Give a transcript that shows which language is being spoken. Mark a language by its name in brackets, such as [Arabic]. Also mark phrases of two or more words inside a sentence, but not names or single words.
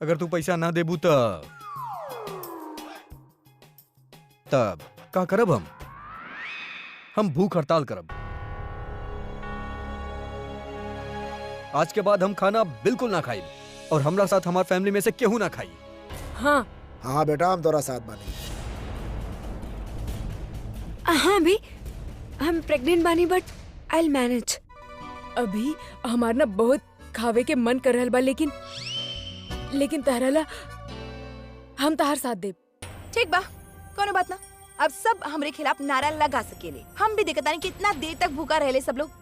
[Bhojpuri] अगर तू पैसा ना देबू तब का करब हम भूख हड़ताल करब। आज के बाद हम खाना बिल्कुल ना खाई और हमरा साथ हमार फैमिली में से केहू ना खाई। हाँ हाँ बेटा, हम तोरा साथ बानी। हाँ भी, हम प्रेग्नेंट बानी [English] but I will manage. [Bhojpuri] अभी हमार ना बहुत खावे के मन कर रहल बा, लेकिन तहराला हम तहार साथ देब। ठीक बा, कोनो बात ना। अब सब हमरे खिलाफ नारा लगा सकेले। हम भी देखता नहीं कितना देर तक भूखा रहले सब लोग।